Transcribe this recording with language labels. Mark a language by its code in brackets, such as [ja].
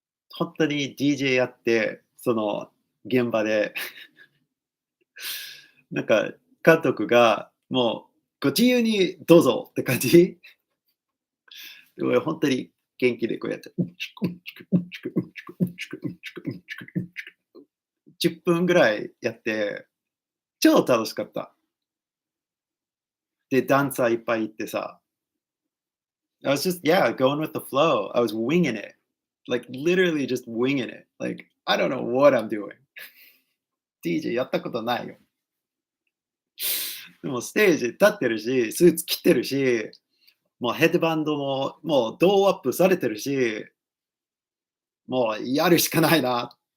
[ja] 本当に DJ やって、その現場で、なんか監督がもうご自由にどうぞって感じ。俺本当に元気でこうやって、10分ぐらいやって、超楽しかった。で、ダンサーいっぱいいてさ、 [en] I was just, yeah, going with the flow. I was winging it. Like literally just winging it. Like, I don't know what I'm doing. [ja] DJ やったことないよ。でもステージ立ってるし、スーツ着てるし、もうヘッドバンドももうドーアップされてるし、もうやるしかないな。